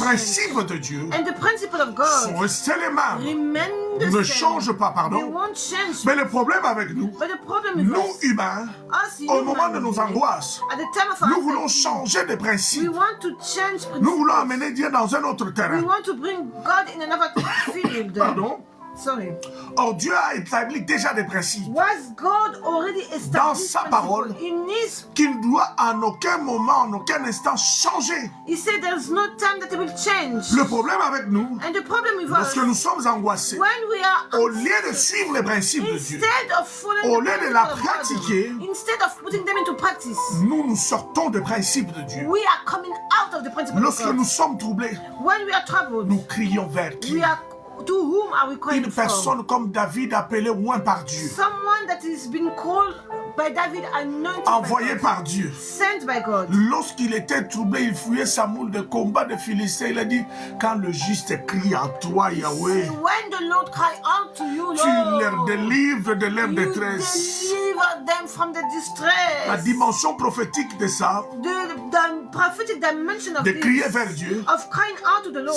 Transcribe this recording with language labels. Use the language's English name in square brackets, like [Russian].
[French] principes de Dieu [English] And the principle of [French] sont [English] God [French] restés les mêmes. [English] remain the [French] Ne [English] same. [French] change pas, [English] They [French] pardon. [English] won't change. [French] Mais le problème avec nous, [English] But the problem is [French] nous humains, [English] us [French] au moment de [English] human [French] nos [English] beings, [French] angoisses, [English] at the time of our [French] nous voulons [English] anxiety, [French] changer de [English] we [French] principe. [English] want to change [French] Nous voulons [English] principles. [French] amener Dieu dans un autre [English] We [French] terrain. [English] want to bring God in another field. [French] Pardon. [English] Sorry. [French] Or, Dieu a établi déjà des principes [English] Was God already [French] Dans [English] established [French] sa [English] principle [French] parole. [English] in His? [French] qui ne doit en aucun moment, en aucun instant changer. [English] He said there's no time that it will change. [French] Le problème avec nous, [English] And the problem with us, [French] lorsque nous sommes angoissés, [English] when we are [French] au lieu de suivre les principes de Dieu, [English] instead of following [French] au [English] the [French] lieu de [English] principle [French] la [English] of God, [French] pratiquer, [English] instead of putting them into practice, [French] nous sortons des principes de Dieu. [English] we are coming out of the principle of [French] Lorsque [English] God. [French] nous sommes troublés, [English] When we are troubled, [French] nous crions vers qui? [English] we are to whom are we calling [French] Une [English] from? [French] personne comme David appelée loin par Dieu, [English] Someone that is been called by David, anointed [French] envoyé [English] by God, [French] par Dieu. [English] sent by God. [French] Lorsqu'il était troublé, il fouillait sa moule de combat de Philistins. Il a dit, quand le juste crie à toi, Yahweh, [English] When the Lord cry out to you, [French] tu les [English] Lord, [French] délivres de leur [English] you [French] détresse. [English] deliver them from the [French] La [English] distress. [French] dimension prophétique de ça, [English] The prophetic dimension of [French] de crier [English] this, [French] vers Dieu, [English] of crying out to the Lord,